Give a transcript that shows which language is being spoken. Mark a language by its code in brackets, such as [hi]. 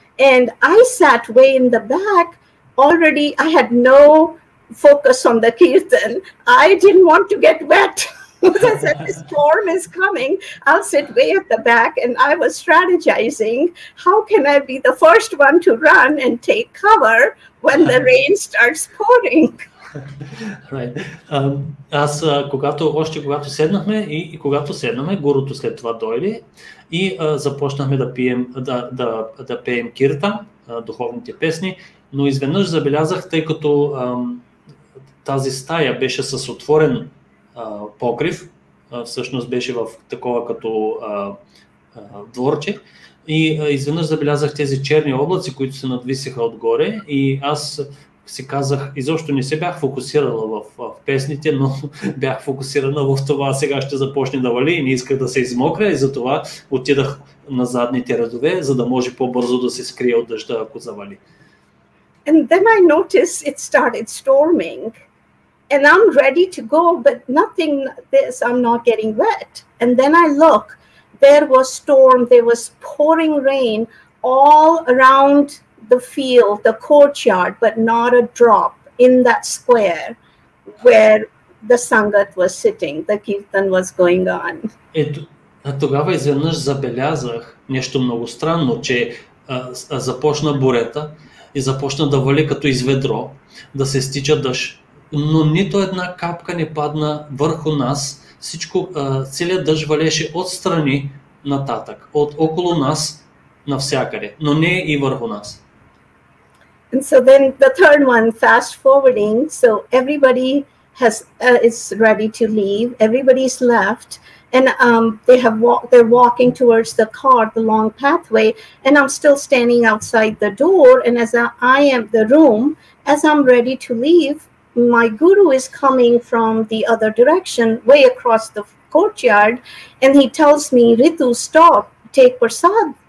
[en] And I sat way in the back. Already I had no focus on the kirtan. I didn't want to get wet. I said, the storm is coming. I'll sit way at the back. And I was strategizing, how can I be the first one to run and take cover when the rain starts pouring? Right. [bg] Аз когато седнахме и когато седнахме, гурото след това дойде и започнахме да пеем киртан, духовните песни, но изведнъж забелязах, тъй като тази стая беше с отворен покрив, всъщност беше в такова като дворче и изведнъж забелязах тези черни облаци, които се надвисиха отгоре и аз си казах, изобщо не се бях фокусирала в песните, но бях фокусирана в това, сега ще започне да вали и не исках да се измокря и затова отидах на задните редове, за да може по-бързо да се скрие от дъжда, ако завали. [en] And then I noticed it started storming. And I'm ready to go, but I'm not getting wet. And then I look, there was storm, there was pouring rain all around the field, the courtyard, but not a drop in that square where the Sangat was sitting, the Kirtan was going on. [bg] Тогава изведнъж забелязах нещо много странно, че започна бурята и започна да вали като из ведро, да се стича дъжд. Но нито една капка не падна върху нас. Целият дъжд валеше отстрани нататък, около нас, навсякъде, но не и върху нас. [en] And so then the third one, fast forwarding. So everybody is ready to leave. Everybody's left, and they're walking towards the car, the long pathway, and I'm still standing outside the door. And as I am the room, as I'm ready to leave, my guru is coming from the other direction, way across the courtyard, and he tells me, Ritu, stop, take prasad.